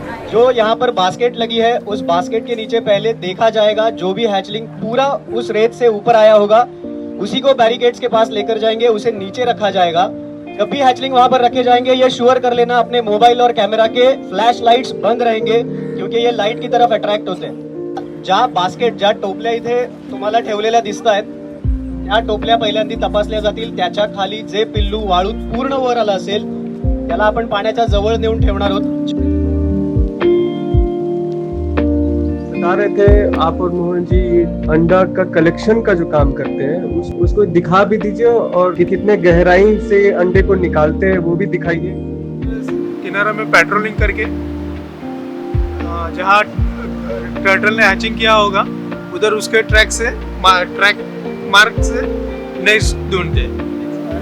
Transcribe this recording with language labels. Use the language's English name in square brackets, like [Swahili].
[Hindi] जो यहाँ पर बास्केट लगी है, उस बास्केट के नीचे पहले देखा जाएगा, जो भी हैचलिंग पूरा उस रेत से ऊपर आया होगा उसी को बैरिकेड्स के पास लेकर जाएंगे, उसे नीचे रखा जाएगा। जब भी हैचलिंग वहां पर रखे जाएंगे, ये श्योर कर लेना अपने मोबाइल और कैमरा के फ्लैश लाइट्स बंद रहेंगे, क्योंकि ये लाइट की तरफ अट्रॅक्ट होते हैं। [Marathi] ज्या बास्केट, ज्या टोपल्या इथे तुम्हाला ठेवलेल्या दिसत आहेत, त्या टोपल्या पहिल्यांदी तपासल्या जातील। त्याच्या खाली जे पिल्लू वाळूत पूर्ण वर आलं असेल त्याला आपण पाण्याच्या जवळ नेऊन ठेवणार आहोत। [Hindi] बता रहे थे आप और मोहन जी, अंडा का कलेक्शन का जो काम करते हैं उसको दिखा भी दीजिए, और कितने गहराई से अंडे को निकालते हैं वो भी दिखाइए। किनारा में पेट्रोलिंग करके जहाँ टर्टल ने हैचिंग किया होगा उधर उसके ट्रैक मार्क से नेस्ट ढूंढते हैं।